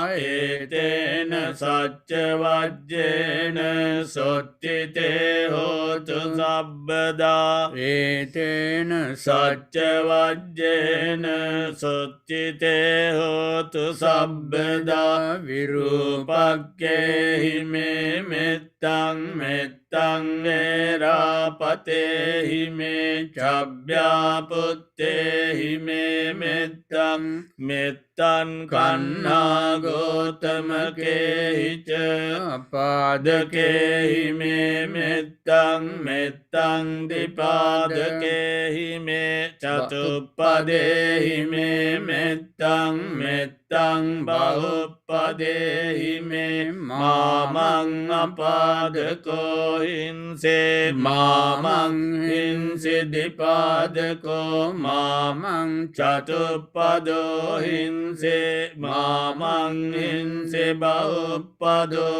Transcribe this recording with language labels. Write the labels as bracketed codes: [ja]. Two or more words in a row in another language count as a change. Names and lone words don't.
[pi] ඒතේන සච්ච වජ්ජේන සොත්තිතේ හෝතු සබ්බදා ඒතේන සච්ච වජ්ජේන සොත්තිතේ හෝතු සබ්බදා විරූපක්ඛේහි මේ මෙත්තං මෙත්තං වේරාපතේහි මේ චබ්බ්‍යාපුත්තේහි මේ මෙත්තං මෙත්තං කන්නා ගෝතමකේහි ච අපාදකේහි මේ මෙත්තං මෙත්තං දිපාදකේහි මේ චතුප්පදේහි මේ මෙත්තං මෙත්තං බහුප්පදේහි මේ මාමං අපාදකෝ හිංසේ මාමං හිංසි දිපාදකෝ මාමං චතුප්පදෝ හිංසේ මාමං හිංසි බහුප්පදෝ